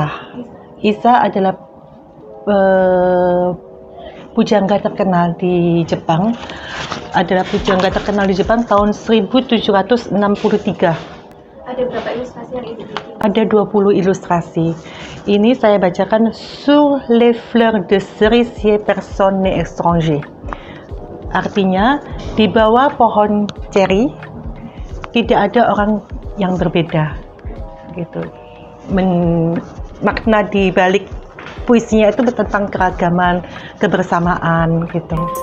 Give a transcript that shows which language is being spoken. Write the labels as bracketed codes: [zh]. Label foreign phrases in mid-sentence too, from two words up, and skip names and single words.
[id] Iza adalah pujangga terkenal di Jepang. Adalah pujangga terkenal di Jepang tahun 1763. Ada berapa ilustrasi yang Ibu bikin? Ada 20 ilustrasi. Ini saya bacakan [fr] sur les fleurs de cerisier personne n'est étranger. [id] Artinya, di bawah pohon ceri tidak ada orang yang berbeda. Gitu. Makna di balik puisinya itu tentang keragaman, kebersamaan gitu.